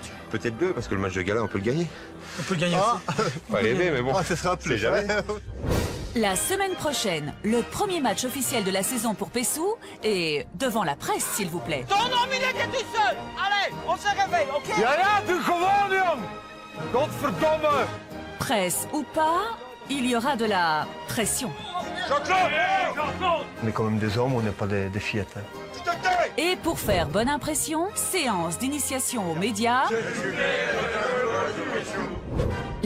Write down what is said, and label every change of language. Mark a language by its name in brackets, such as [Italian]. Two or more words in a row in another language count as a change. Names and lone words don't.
[French] Peut-être 2, parce que le match de gala, on peut le gagner. On peut le gagner aussi. Pas rêver, mais bon. Ce sera plus jamais. La semaine prochaine, le premier match officiel de la saison pour Pessou et devant la presse, s'il vous plaît. Ton homme, il était tout seul. Allez, on se réveille, ok? [Dutch] tu gewoon, jong! Godverdomme! [French] Presse ou pas, il y aura de la pression. On est quand même des hommes, on n'est pas des fillettes. Hein. Et pour faire bonne impression, séance d'initiation aux médias.